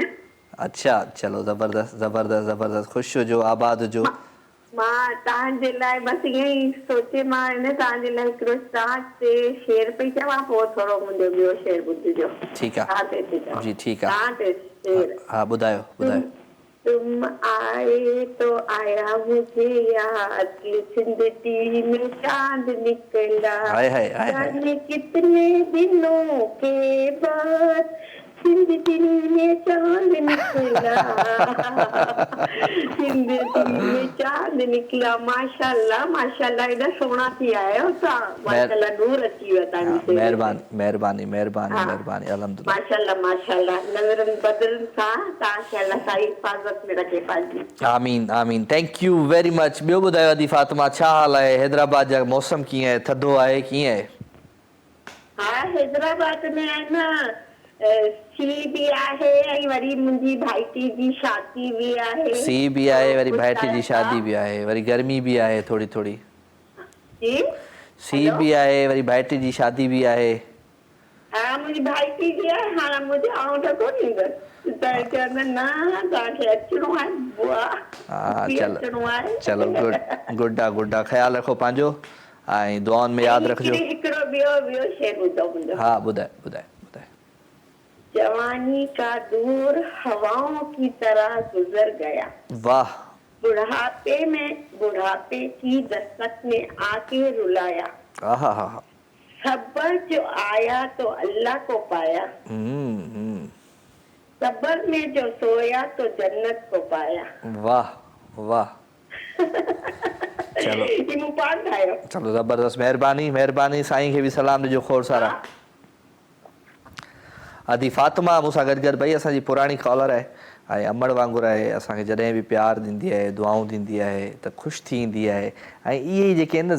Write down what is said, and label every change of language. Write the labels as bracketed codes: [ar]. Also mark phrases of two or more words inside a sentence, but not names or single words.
[sd] अच्छा, चलो ज़बरदस्त ज़बरदस्त ज़बरदस्त। ख़ुशि हुजो, आबाद हुजो। मां तव्हांजे लाइ बसि ईअं ई सोचे, मां तव्हांजे लाइ हिकिड़ो तव्हां ते शेर पई चवां, पोइ थोरो मुंहिंजो ॿियो शेर ॿुधिजो। ठीकु आहे जी, ठीकु आहे। तव्हां ते शेर। हा, ॿुधायो ॿुधायो। [hi] तुम आए तो आया मुझे याद, जिंदगी में चांद निकला, हाय हाय हाय हाय। जाने कितने दिनों के बाद जिंदगी में चांद निकला जिंदगी में चांद निकला [sd] माशाल्लाह माशाल्लाह एॾा सोना थी आयो तव्हां माशाल्लाह नूर अची वियो तव्हांजी सेवा महिरबानी महिरबानी महिरबानी महिरबानी अल्हम्दुलिल्लाह माशाल्लाह माशाल्लाह नज़रनि बदलनि सां तव्हांखे अल्लाह साईं हिफ़ाज़त में रखे पंहिंजी आमीन आमीन [en] thank you very much [sd] ॿियो ॿुधायो अदी फातिमा छा हाल आहे हैदराबाद जा मौसम कीअं आहे थधो आहे कीअं आहे हा हैदराबाद में आहे न सी बि आहे ऐं वरी मुंहिंजी भाइटी जी शादी बि आहे सी बि आहे वरी भाइटी जी शादी बि आहे वरी गर्मी बि आहे थोरी थोरी जी सी बि आहे वरी भाइटी जी शादी बि आहे हा मुंहिंजी भाइटी जी आहे हाणे मुंहिंजे आउं त कोन ईंदसि त चवंदा न तव्हांखे अचिणो आहे बुआ हा अचिणो आहे चलो गुड आहे ख़्यालु रखो पंहिंजो ऐं दुआउनि में यादि रखिजो हिकिड़ो ॿियो शइ ॿुधो मुंहिंजो हा ॿुधाए ॿुधाए ॿुधाए [hi] जवानी का दूर हवाओं की तरह गुजर गया वाह बुढ़ापे की दस्तक ने आके रुलाया आहा हा सब्र जो आया तो अल्लाह को पाया सब्र में जो सोया तो जन्नत को पाया [sd] वाह वाह चलो ये मूं पाण ठाहियो चलो ज़बरदस्त महिरबानी महिरबानी साईं खे बि सलाम ॾिजो खोड़ सारा आदि फातिमा मूंसां गॾु गॾु भई असांजी पुराणी कॉलर आहे ऐं अमड़ वांगुरु आहे असांखे जॾहिं बि प्यारु ॾींदी आहे दुआऊं ॾींदी आहे त ख़ुशि थी ईंदी आहे ऐं इहे ई जेके आहिनि न